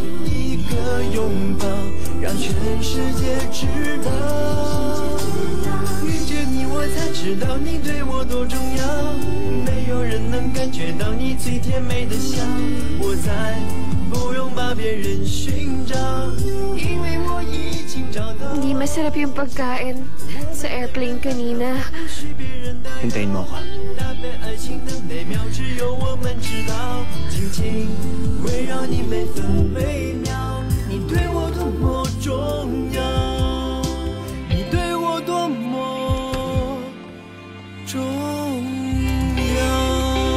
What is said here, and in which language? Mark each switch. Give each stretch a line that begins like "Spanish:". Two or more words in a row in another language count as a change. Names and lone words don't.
Chinese: 知道你对我多重要，没有人能感觉到你最甜美的笑，我再不用把别人寻找，因为我已经找到。
Filipino: Hindi masarap yung pagkain sa airplane kanina. Hintayin mo ako.
Chinese: 搭配爱情的美妙，只有我们知道，紧紧围绕你每分每秒，你对我多么重要，你对我多么重要。